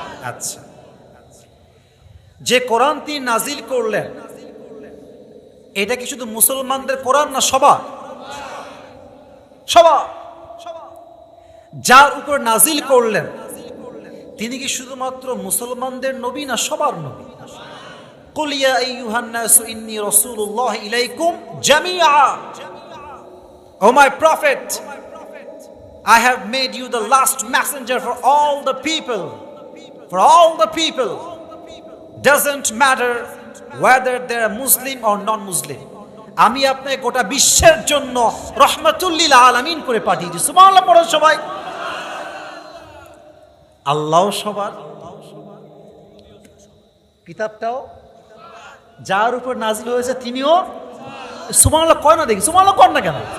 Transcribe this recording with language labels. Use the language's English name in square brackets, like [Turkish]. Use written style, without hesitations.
[Bangla] আচ্ছা, যে কোরআন তিনি নাজিল করলেন এটা কি শুধু মুসলমানদের কোরআন না সবার? সবার। যার উপর নাজিল করলেন তিনি কি শুধুমাত্র মুসলমানদের নবী না সবার নবী? [Arabic] কুল ইয়া আইয়ুহান নাসু ইন্নী রাসূলুল্লাহ ইলাইকুম জামিআ। [English] O my prophet, I have made you the last messenger for all the people. For all the people. Doesn't matter whether they are Muslim or non-Muslim. [Bangla] আমি আপনাকে গোটা বিশ্বের জন্য রহমাতুল লিল আলামিন করে পাঠিয়েছি। সুবহানাল্লাহ পড়ো সবাই। আল্লাহ সবার, কিতাবটাও যার উপর নাজিল হয়েছে তিনিও সুবহানাল্লাহ কয় না, দেখি সুবহানাল্লাহ কর না কেন?